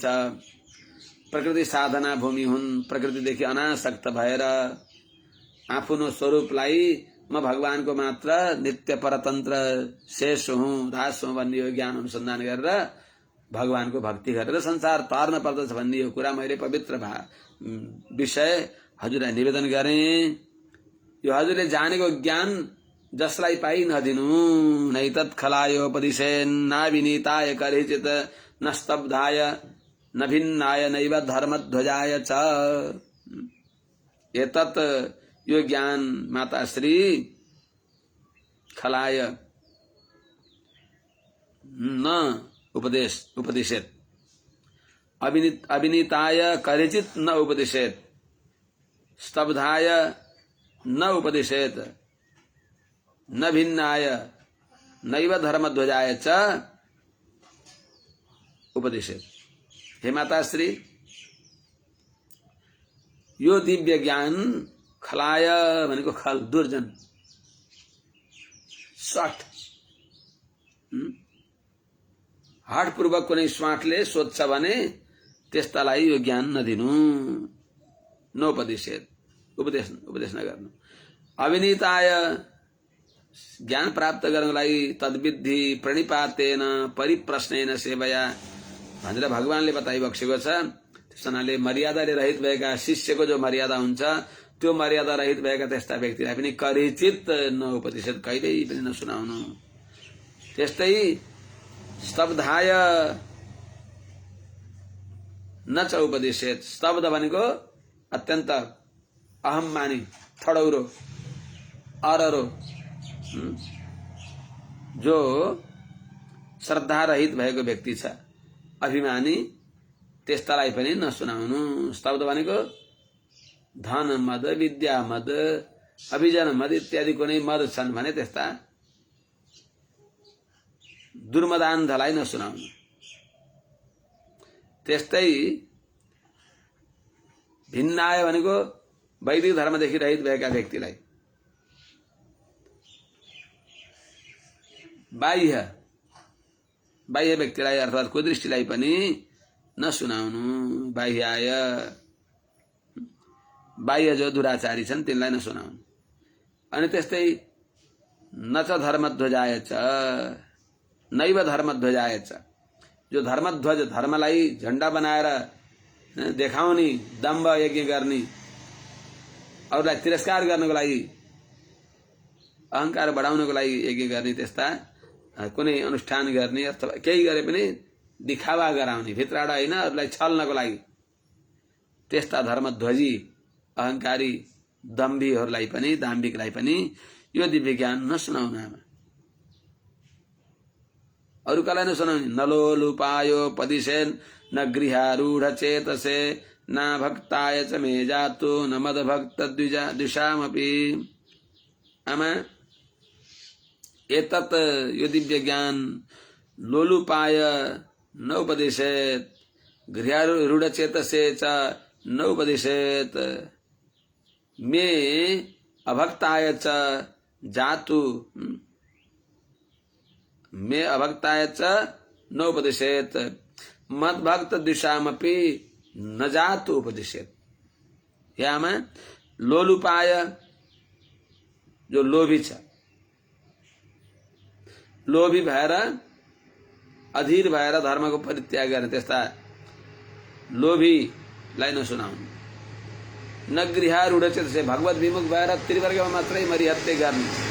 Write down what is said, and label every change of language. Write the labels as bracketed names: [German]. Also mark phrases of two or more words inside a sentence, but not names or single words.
[Nepali] प्रकृति साधना भूमि हुन्। प्रकृतिदेखि अनासक्त भएर आफ्नो स्वरूपलाई म भगवानको मात्र नित्य परतन्त्र शेष हुँ, दास हुँ भन्ने यो ज्ञान अनुसन्धान गरेर भगवानको भक्ति गरेर संसार तार्न पर्दछ भन्ने यो कुरा मैले पवित्र विषय हजुरलाई निवेदन गरेँ। यो हजुरले जानेको ज्ञान जसलाई पाइ नदिनु। [Sanskrit] नैतत् खलायोपदिशेन्नाविनीताय करिचित न स्तब्धाय न भिन्नाय नैव धर्मध्वजाय च। एतत् [Nepali] यो ज्ञान माताश्री [Sanskrit] खलाय न उपदेशेत अविनीताय करिचित न उपदेशेत स्तब्धाय न उपदेशेत न भिन्नाय नैव धर्मध्वजाय च उपदेशेत। [Nepali] हे माताश्री, यो दिव्य ज्ञान खलाय भनेको खल दुर्जन स्वाट हाटपूर्वक कुनै स्वाटले सोध्छ भने त्यस्तालाई यो ज्ञान नदिनु। नोपदेशेत उपदेश नगर्नु। अविनीताय ज्ञान प्राप्त गर्नको लागि [Sanskrit] तद्विधि प्रणिपातेन परिप्रश्नेन सेवया [Nepali] भनेर भगवानले बताइबक्सेको छ। त्यसनाले मर्यादाले रहित भएका शिष्यको जो मर्यादा हुन्छ त्यो मर्यादा रहित भएका त्यस्ता व्यक्तिलाई पनि [Sanskrit] करिचित नउपदेशित [Nepali] कहिल्यै पनि नसुनाउनु। [Sanskrit] त्यस्तै स्तब्धाय न च उपदेशित। [Nepali] स्तब्ध भनेको अत्यन्त अहम्मानी थडौरो अररो जो श्रद्धा रहित भएको व्यक्ति छ अभिमानी त्यस्तालाई पनि नसुनाउनु। स्तब्ध भनेको धन मद विद्या मद अभिजन मद इत्यादि कुनै मद छन् भने त्यस्ता दुर्मदान्धलाई नसुनाउनु। त्यस्तै भिन्नाय भनेको वैदिक धर्मदेखि रहित भएका व्यक्तिलाई बाह्य व्यक्तिलाई अर्थात् कुदृष्टिलाई पनि नसुनाउनु। बाह्य जो दुराचारी छन् तिनलाई नसुनाउनु। अनि त्यस्तै [Sanskrit] न च धर्मध्वजाय च नैव धर्मध्वजाय च। [Nepali] जो धर्मध्वज धर्मलाई झण्डा बनाएर देखाउने दम्भ यज्ञ गर्ने अरूलाई तिरस्कार गर्नको लागि अहंकार बढाउनको लागि यज्ञ गर्ने त्यस्ता कुनै अनुष्ठान गर्ने अथवा केही गरे पनि दिखावा गराउने भित्रबाट होइन अरूलाई छल्नको लागि त्यस्ता धर्मध्वजी अहंकारी दम्भीहरूलाई पनि दाम्भिकलाई पनि यो दिव्य ज्ञान नसुनाउनु। आमा अरू कसलाई नसुनाउने। [Sanskrit] नलोलुपायो पदिशेन न गृहारूढ चेतसे न भक्ताय च मे जातु न मद भक्त द्विषामपि। आमा एतत् [Nepali] यो दिव्य ज्ञान [Sanskrit] लोलुपाय न उपदेशेत गृहारूढ चेतसे च न उपदेशेत मे अभक्ताय च जातु मे अभक्ताय च न उपदेशेत मद्भक्त द्विषामपि न जातु उपदेशेत। [Nepali] यामा लोलुपाय जो लोभी छ, लोभी भएर अधीर भएर धर्मको परित्याग गर्ने त्यस्ता लोभीलाई नसुनाउनु। [Sanskrit] न गृहारूढ चित्तसे [Nepali] भगवत विमुख भएर त्रिवर्गमा मात्रै मरिहत्ते गर्ने।